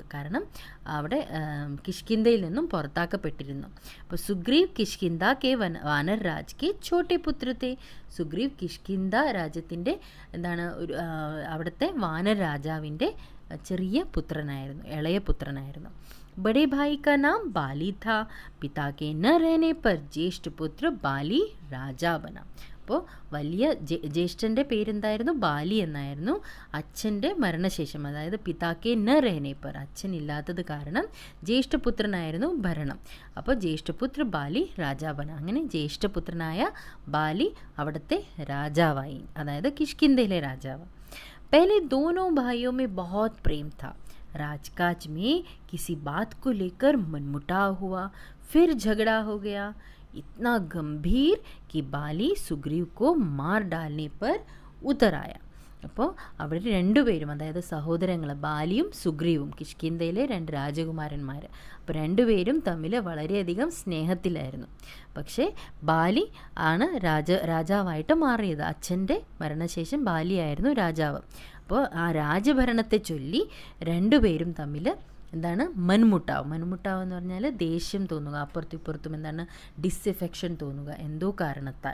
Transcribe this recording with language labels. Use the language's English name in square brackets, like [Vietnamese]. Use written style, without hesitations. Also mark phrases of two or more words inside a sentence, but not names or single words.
[Malayalam] കാരണം അവിടെ കിഷ്കിന്ധയിൽ നിന്നും പുറത്താക്കപ്പെട്ടിരുന്നു. [Hindi] അപ്പോൾ सुग्रीव किष्किंधा के वानर राज के छोटे पुत्र थे. [Malayalam] സുഗ്രീവ് കിഷ്കിന്ധ രാജ്യത്തിൻ്റെ അവിടുത്തെ വാനർ രാജാവിൻ്റെ ചെറിയ പുത്രനായിരുന്നു, ഇളയ പുത്രനായിരുന്നു. [Hindi] बड़े भाई का नाम बाली था. पिता के न रहने पर ज्येष्ठ पुत्र बाली राजा बना. [Malayalam] അപ്പോൾ വലിയ ജ്യേഷ്ഠൻ്റെ പേരെന്തായിരുന്നു? ബാലി എന്നായിരുന്നു. അച്ഛൻ്റെ മരണശേഷം, അതായത് [Hindi] पिता के न रहने पर, [Malayalam] അച്ഛൻ ഇല്ലാത്തത് കാരണം ജ്യേഷ്ഠപുത്രനായിരുന്നു ഭരണം. [Hindi] അപ്പോൾ ज्येष्ठपुत्र बाली राजा बना. [Malayalam] അങ്ങനെ ജ്യേഷ്ഠപുത്രനായ ബാലി അവിടുത്തെ രാജാവായി, അതായത് കിഷ്കിന്ധയിലെ രാജാവ്. [Hindi] पहले दोनों भाइयों में बहुत प्रेम था. राजकाज में किसी बात को लेकर मनमुटाव हुआ, फिर झगड़ा हो गया. इतना गंभीर कि बाली सुग्रीव को मार डालने पर उतर आया. [Malayalam] അപ്പോൾ അവർ രണ്ടുപേരും, അതായത് സഹോദരങ്ങൾ ബാലിയും സുഗ്രീവും, കിഷ്കിന്ധയിലെ രണ്ട് രാജകുമാരന്മാർ, അപ്പോൾ രണ്ടുപേരും തമ്മിൽ വളരെയധികം സ്നേഹത്തിലായിരുന്നു. പക്ഷേ ബാലി ആണ് രാജാവായിട്ട് മാറിയത്. അച്ഛൻ്റെ മരണശേഷം ബാലിയായിരുന്നു രാജാവ്. അപ്പോൾ ആ രാജഭരണത്തെ ചൊല്ലി രണ്ടുപേരും തമ്മിൽ മൻമുട്ടാവ് എന്ന് പറഞ്ഞാൽ ദേഷ്യം തോന്നുക, അപ്പുറത്തും ഇപ്പുറത്തും ഡിസ്എഫെക്ഷൻ തോന്നുക എന്തോ കാരണത്താൽ.